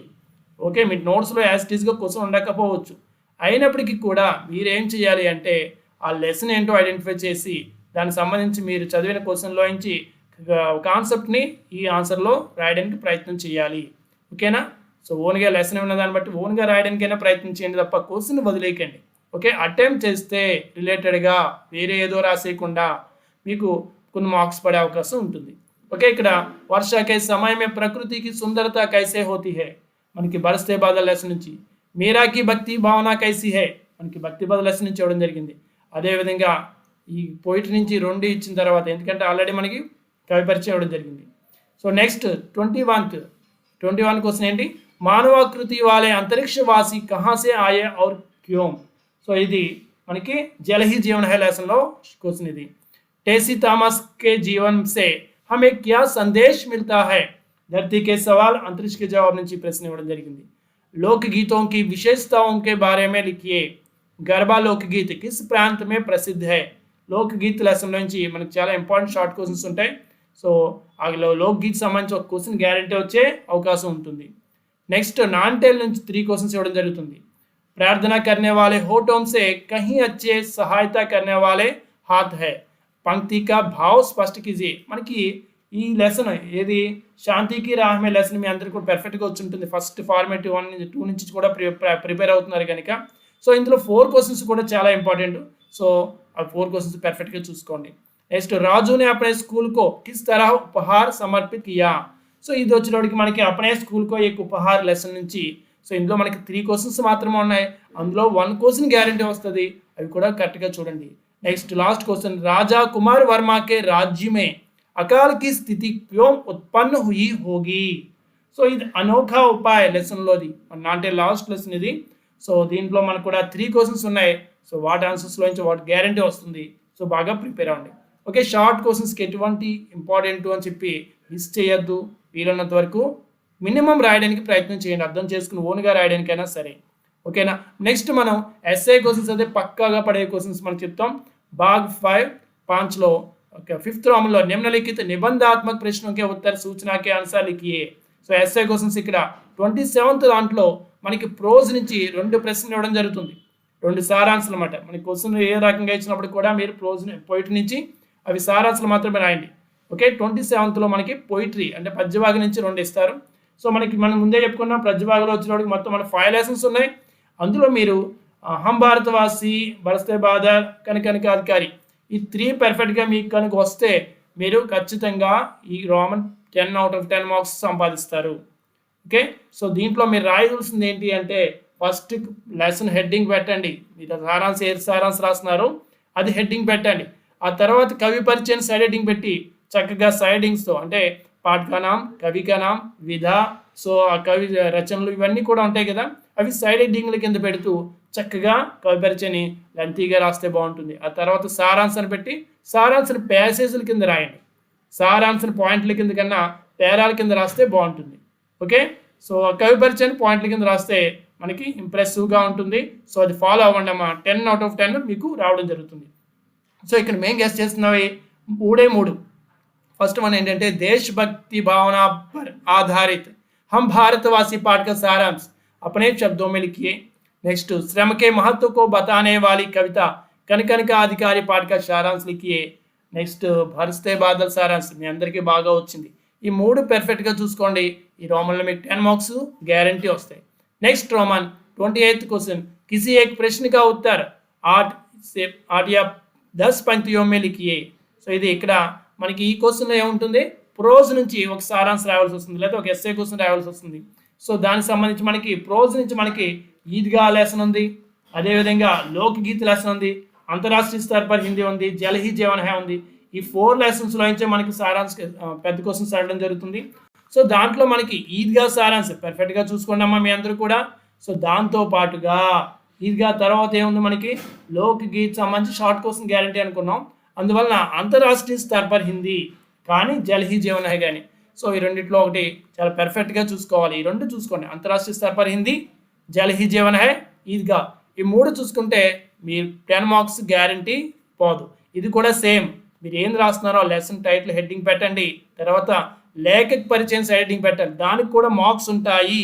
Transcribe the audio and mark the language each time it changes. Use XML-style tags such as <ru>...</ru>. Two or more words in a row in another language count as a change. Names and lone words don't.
<te>ఓకే, మీ నోట్స్లో</te> <en>as it isగా</en> <te>క్వశ్చన్ ఉండకపోవచ్చు. అయినప్పటికీ కూడా మీరు ఏం చేయాలి అంటే ఆ లెసన్ ఏంటో ఐడెంటిఫై చేసి దానికి సంబంధించి మీరు చదివిన క్వశ్చన్లో నుంచి కాన్సెప్ట్ని ఈ ఆన్సర్లో రాయడానికి ప్రయత్నం చేయాలి. ఓకేనా, సో ఓన్గా లెసన్ ఉన్న దాన్ని బట్టి ఓన్గా రాయడానికైనా ప్రయత్నం చేయండి తప్ప క్వశ్చన్ వదిలేయకండి. ఓకే, అటెంప్ట్ చేస్తే రిలేటెడ్గా వేరే ఏదో రాసేయకుండా మీకు కొన్ని మార్క్స్ పడే అవకాశం ఉంటుంది.</te> <hi>ఓకే, ఇక్కడ वर्षा के समय में प्रकृति की सुंदरता कैसे होती है,</hi> <te>మనకి బరస్తే బాదల్ లెసన్ నుంచి.</te> <hi>मीरा की भक्ति भावना कैसी है,</hi> <te>మనకి భక్తి బాదల్ లెసన్ నుంచి ఇవ్వడం జరిగింది. అదేవిధంగా ఈ పోయిటరీ నుంచి 2 ఇచ్చిన తర్వాత, ఎందుకంటే ఆల్రెడీ మనకి కవి పరిచయం ఇవ్వడం జరిగింది.</te> <en>so next 21 question</en> <hi>ఏంటి, मानवाकृति वाले अंतरिक्षवासी कहाँ से आए और क्यों.</hi> <te>సో ఇది మనకి జలహి జీవన్ హై లెసన్లో క్వశ్చన్ ఇది.</te> <hi>टेसी थॉमस के जीवन से हमें क्या संदेश मिलता है, धरती के सवाल अंतरिक्ष के जवाब</hi> <te>నుంచి ప్రశ్న ఇవ్వడం జరిగింది.</te> <hi>लोक गीतों की विशेषताओं के बारे में लिखिए, गरबा लोकगीत किस प्रांत में प्रसिद्ध है.</hi> <te>లోక్ గీత్ లెసన్ నుంచి మనకి చాలా</te> <en>important short questions</en> <te>ఉంటాయి. సో ఆ లోక్ గీత్ సంబంధించి ఒక క్వశ్చన్ గ్యారెంటీ వచ్చే అవకాశం ఉంటుంది. నెక్స్ట్ నాన్టెల్ నుంచి 3 క్వశ్చన్స్ ఇవ్వడం జరుగుతుంది.</te> <hi>प्रार्थना करने वाले होठों से कहीं अच्छे सहायता करने वाले हाथ है, पंक्ति का भाव स्पष्ट कीजिए.</hi> <te>మనకి ఈ లెసన్ ఏది శాంతికి రాహమే లెసన్ మీ అందరికీ కూడా పర్ఫెక్ట్గా వచ్చి ఉంటుంది.</te> <en>first format</en> <te>1-2 నుంచి కూడా ప్రిపేర్ అవుతున్నారు కనుక. సో ఇందులో 4 క్వశ్చన్స్ కూడా చాలా ఇంపార్టెంట్. సో ఆ 4 క్వశ్చన్స్ పర్ఫెక్ట్గా చూసుకోండి.</te> <hi>నెక్స్ట్ राजू ने अपने स्कूल को किस तरह उपहार समर्पित किया.</hi> <te>సో ఇది వచ్చేటప్పటికి మనకి అప్నే స్కూల్కో ఏక్ ఉపహార్ లెసన్ నుంచి. సో ఇందులో మనకి 3 క్వశ్చన్స్ మాత్రమే ఉన్నాయి. అందులో 1 క్వశ్చన్ గ్యారెంటీ వస్తుంది, అవి కూడా కరెక్ట్గా చూడండి.</te> <en>next last question,</en> <hi>राजा कुमार वर्मा के राज्य में अकाल की स्थिति क्यों उत्पन्न हुई होगी.</hi> <te>సో ఇది అనోఖా ఉపాయ్ లెసన్లోది అంటే</te> <en>last lesson</en> <te>ఇది. సో దీంట్లో మనకు కూడా 3 క్వశ్చన్స్ ఉన్నాయి. సో వాటి ఆన్సర్స్లో నుంచి వాటి గ్యారంటీ వస్తుంది. సో బాగా ప్రిపేర్ అవ్వండి. ఓకే,</te> <en>short questionsకి</en> <te>ఎటువంటి ఇంపార్టెంట్ అని చెప్పి మిస్ చేయొద్దు. వీలైనంత వరకు మినిమం రాయడానికి ప్రయత్నం చేయండి, అర్థం చేసుకుని ఓన్గా రాయడానికైనా సరే. ఓకేనా, నెక్స్ట్ మనం ఎస్ఐ క్వశ్చన్స్ అయితే పక్కాగా పడే క్వశ్చన్స్ మనం చెప్తాం.</te> <hi>भाग 5 ఓకే 5th रोमन निम्नलिखित निबंधात्मक प्रश्नों के उत्तर सूचना के अनुसार लिखिए.</hi> <te>సో ఎస్ఐ క్వశ్చన్స్ ఇక్కడ 27th దాంట్లో మనకి ప్రోజ్ నుంచి 2 ప్రశ్నలు ఇవ్వడం జరుగుతుంది, 2 సారాంశాలు అన్నమాట. మనకి క్వశ్చన్ ఏ రకంగా ఇచ్చినప్పుడు కూడా మీరు</te> <en>prose poetry</en> <te>నుంచి అవి సారాంశాలు మాత్రమే రాయండి. ఓకే, 27th మనకి పోయిటరీ అంటే పద్యభాగం నుంచి 2 ఇస్తారు. సో మనం ముందే చెప్పుకున్నాం పద్యభాగంలో వచ్చినప్పటికి మొత్తం మన 5 లెసన్స్ ఉన్నాయి. అందులో మీరు హం భారతవాసి, బరస్తే బాదర్, కనకాధికారి ఈ 3 పర్ఫెక్ట్గా మీకు కనుక వస్తే మీరు ఖచ్చితంగా ఈ రోమన్ 10</te> <en>out of 10</en> <te>మార్క్స్ సంపాదిస్తారు. ఓకే, సో దీంట్లో మీరు రాయాల్సింది ఏంటి అంటే</te> <en>first lesson heading</en> <te>పెట్టండి. మీరు సారాంశం రాస్తున్నారు అది హెడ్డింగ్ పెట్టండి. ఆ తర్వాత కవి పరిచయం</te> <en>side heading</en> <te>పెట్టి చక్కగా సైడింగ్స్తో అంటే పాఠకానాం, కవికానాం, విధ, సో ఆ కవి రచనలు ఇవన్నీ కూడా ఉంటాయి కదా, అవి</te> <en>side headingల</en> <te>కింద పెడుతూ చక్కగా కవి పరిచయని లెంతీగా రాస్తే బాగుంటుంది. ఆ తర్వాత సారాంశాన్ని పెట్టి సారాంశాన్ని ప్యాసేజ్ల కింద రాయండి. సారాంశాన్ని పాయింట్ల కింద కన్నా పేరాల కింద రాస్తే బాగుంటుంది. ఓకే, సో కవి పరిచయాన్ని పాయింట్ల కింద రాస్తే మనకి ఇంప్రెసివ్గా ఉంటుంది. సో అది ఫాలో అవ్వండి అమ్మా. 10</te> <en>out of 10</en> <te>మీకు రావడం జరుగుతుంది. సో ఇక్కడ మేము గెస్ట్ చేస్తున్నవి 3 ఫస్ట్ వన్ ఏంటంటే</te> <hi>देशभक्ति भावना पर आधारित हम भारतवासी पाठ का सारांश अपने शब्दों में लिखिए. नेक्स्ट श्रम के महत्व को बताने वाली कविता कनकाधिकारी पाठ का सारांश लिखिए.</hi> <te>నెక్స్ట్ భరిస్తే బాదల్ సారాంశ్ మీ అందరికీ బాగా వచ్చింది. ఈ 3 పర్ఫెక్ట్గా చూసుకోండి. ఈ రోమన్లో మీకు 10 మార్క్స్ గ్యారంటీ వస్తాయి.</te> <en>next roman 28th question,</en> <hi>किसी एक प्रश्न का उत्तर 8 या 10 पंक्तियों में लिखिए.</hi> <te>సో ఇది ఇక్కడ మనకి ఈ క్వశ్చన్లో ఏముంటుంది, ప్రోజ్ నుంచి ఒక సారాంశం రావాల్సి వస్తుంది, లేదా ఒక ఎస్ఏ క్వశ్చన్ రావాల్సి వస్తుంది. సో దానికి సంబంధించి మనకి ప్రోజ్ నుంచి మనకి ఈద్గా లెసన్ ఉంది, అదేవిధంగా లోక్ గీత్ లెసన్ ఉంది, అంతరాష్ట్రీయ స్థర్ పర్ హిందీ ఉంది, జలహి జీవన్ హై ఉంది. ఈ 4 లెసన్స్లో నుంచే మనకి సారాంశ పెద్ద క్వశ్చన్స్ అడగడం జరుగుతుంది. సో దాంట్లో మనకి ఈద్గా సారాంశ్ పర్ఫెక్ట్గా చూసుకోండి అమ్మా మీ అందరూ కూడా. సో దాంతో పాటుగా ఈద్గా తర్వాత ఏముంది మనకి లోక్ గీత్ సంబంధించి షార్ట్ క్వశ్చన్ గ్యారంటీ అనుకున్నాం. అందువలన అంతర్రాష్ట్రీయ స్తర్ పర్ హిందీ కానీ జల్ హీ జీవన్ హై కానీ. సో ఈ రెండిట్లో ఒకటి చాలా పర్ఫెక్ట్గా చూసుకోవాలి. ఈ రెండు చూసుకోండి, అంతర్రాష్ట్రీయ స్తర్ పర్ హిందీ, జల్ హీ జీవన్ హై, ఈద్గా. ఈ మూడు చూసుకుంటే మీరు 10 మార్క్స్ గ్యారంటీ పోదు. ఇది కూడా సేమ్, మీరు ఏం రాస్తున్నారో</te> <en>lesson title heading</en> <te>పెట్టండి, తర్వాత లేఖక పరిచయం హెడ్డింగ్ పెట్టండి, దానికి కూడా మార్క్స్ ఉంటాయి.</te>